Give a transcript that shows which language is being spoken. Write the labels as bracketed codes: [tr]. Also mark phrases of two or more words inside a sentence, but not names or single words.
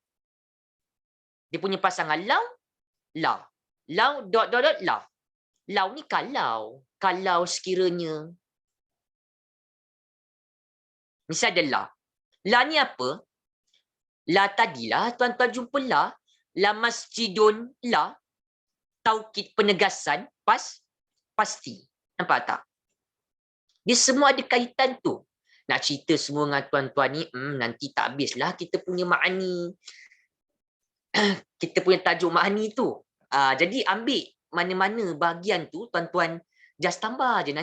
[ms] Dia punya pasangan lau, la. Lau, dot, la. Lau ni kalau sekiranya. Misal ada la. La ni apa? La tadilah, tuan-tuan jumpa la. [ar] لا مسجد, [ms] la. Taukid penegasan, pasti. Nampak tak? Dia semua ada kaitan tu. Nak cerita semua dengan tuan-tuan ni, nanti tak habislah kita punya ma'ani. Kita punya tajuk ma'ani tu. Jadi ambil mana-mana bahagian tu, tuan-tuan just tambah je.